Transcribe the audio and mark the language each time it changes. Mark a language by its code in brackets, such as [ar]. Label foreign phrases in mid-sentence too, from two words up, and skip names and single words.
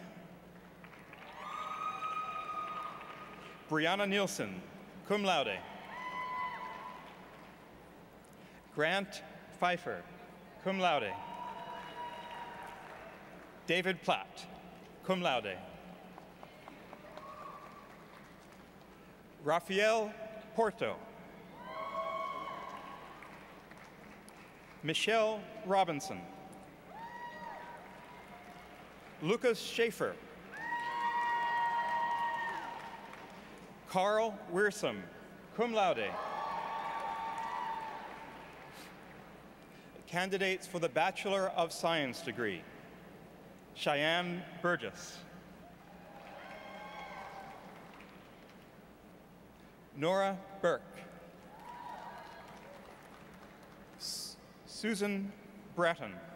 [en] Brianna Nielsen, [la] cum laude. [en] Grant Pfeiffer, [la] cum laude. [en] David Platt, [la] cum laude. [en] Rafael Porto. Michelle Robinson. Lucas Schaefer. Carl Wearsome, [la] cum laude. [en] Candidates for the Bachelor of Science degree. Cheyenne Burgess. Nora Burke. Susan Bratton.